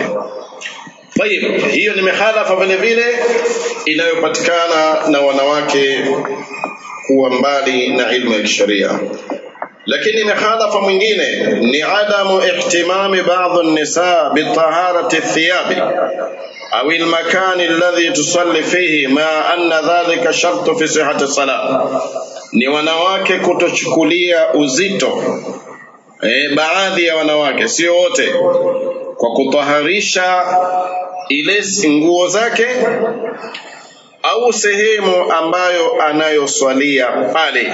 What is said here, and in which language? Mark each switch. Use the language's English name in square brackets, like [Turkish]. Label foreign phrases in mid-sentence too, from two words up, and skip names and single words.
[Swahili] Tayeb, hiyo ni mihalafa vile vile inayopatikana na wanawake kuwa mbali na ilmu ya kisheria. Lakini mihalafa mwingine ni [Arabic] عدم اهتمام بعض النساء بطهارة الثياب أو المكان الذي تصلي فيه مع أن ذلك شرط في صحة الصلاة. [Swahili] Ni wanawake kutochukulia uzito, baadhi ya wanawake, sio wote, kwa kutaharisha ile nguo zake au sehemu ambayo anayoswalia pale.